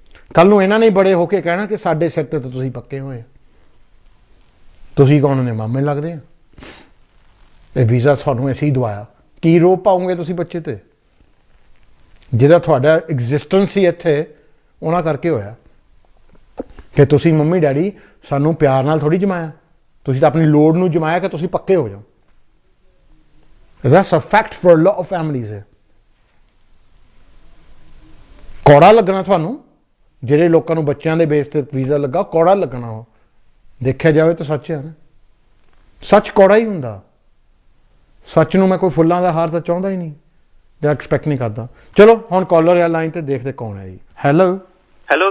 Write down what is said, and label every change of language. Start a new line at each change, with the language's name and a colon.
Punjabi: ਕੱਲ ਨੂੰ ਇਹਨਾਂ ਨੇ ਬੜੇ ਹੋ ਕੇ ਕਹਿਣਾ ਕਿ ਸਾਡੇ ਸਿਰ ਤੇ ਤਾਂ ਤੁਸੀਂ ਪੱਕੇ ਹੋਏ, ਤੁਸੀਂ ਕੌਣ ਨੇ ਮਾਮੇ ਲੱਗਦੇ ਆ, ਇਹ ਵੀਜ਼ਾ ਤੁਹਾਨੂੰ ਅਸੀਂ ਦਵਾਇਆ। ਕੀ ਰੋਪ ਪਾਉਂਗੇ ਤੁਸੀਂ ਬੱਚੇ ਤੇ? ਜਿਹਦਾ ਤੁਹਾਡਾ ਐਗਜ਼ਿਸਟੈਂਸ ਹੀ ਇੱਥੇ ਉਹਨਾਂ ਕਰਕੇ ਹੋਇਆ ਕਿ ਤੁਸੀਂ ਮੰਮੀ ਡੈਡੀ ਸਾਨੂੰ ਪਿਆਰ ਨਾਲ ਥੋੜੀ ਜਮਾਇਆ, ਤੁਸੀਂ ਤਾਂ ਆਪਣੀ ਲੋੜ ਨੂੰ ਜਮਾਇਆ ਕਿ ਤੁਸੀਂ ਪੱਕੇ ਹੋ ਜਾਓ।
English: That's a fact for a lot of families ਹੈ।
Punjabi: ਕੌੜਾ ਲੱਗਣਾ ਤੁਹਾਨੂੰ, ਜਿਹੜੇ ਲੋਕਾਂ ਨੂੰ ਬੱਚਿਆਂ ਦੇ ਬੇਸ ਤੇ ਵੀਜ਼ਾ ਲੱਗਾ, ਕੌੜਾ ਲੱਗਣਾ। ਉਹ ਦੇਖਿਆ ਜਾਵੇ ਤਾਂ ਸੱਚ ਹੈ ਨਾ, ਸੱਚ ਕੌੜਾ ਹੀ ਹੁੰਦਾ। ਸੱਚ ਨੂੰ ਮੈਂ ਕੋਈ ਫੁੱਲਾਂ ਦਾ ਹਾਰ ਤਾਂ ਚਾਹੁੰਦਾ ਹੀ ਨਹੀਂ ਜਾਂ ਐਕਸਪੈਕਟ ਨਹੀਂ ਕਰਦਾ। ਚਲੋ ਹੁਣ ਕਾਲਰ ਆ ਲਾਈਨ ਤੇ, ਦੇਖਦੇ ਕੌਣ ਹੈ ਜੀ। ਹੈਲੋ